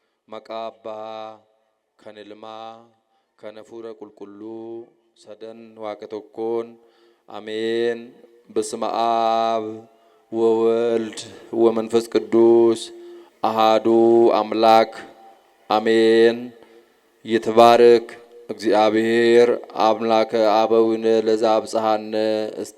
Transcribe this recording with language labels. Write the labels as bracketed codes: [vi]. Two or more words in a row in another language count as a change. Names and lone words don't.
[om] Maqabbaa kan ilmaa kan hafuura qulqulluu sadan waaqa tokkoon [gez] አሜን። በስመ አብ ወወልድ ወመንፈስ ቅዱስ አሃዱ አምላክ አሜን። ይትባረክ እግዚአብሔር አምላከ አበዊነ ለዘአብጽሐነ እስከ